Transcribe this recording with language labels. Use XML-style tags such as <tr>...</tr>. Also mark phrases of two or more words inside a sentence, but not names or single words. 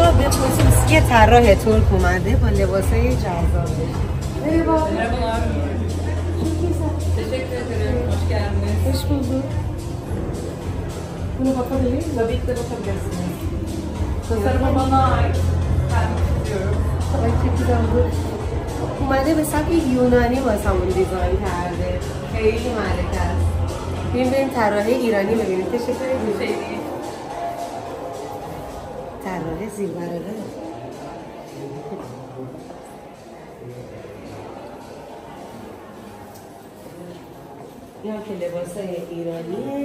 <fa>خصوص یه طراح ترک اومده با لباسای جذاب.</fa> <tr>Merhabalar. Teşekkür ederim. Hoş geldiniz. Hoş bulduk. Buna bakabilir miyim? Tabii ki de bakabilirsiniz. Tasarımı bana ait. Kendim istiyorum. Çok güzel oldu.</tr> <fa>اومده به سبک یونانی واسمون دیزاین کرده. خیلی ملکه است. بریم طراح ایرانی ببینیم. تشکر می‌کنم. طراح زیربرقه. یا که لباسای ایرانیه.</fa>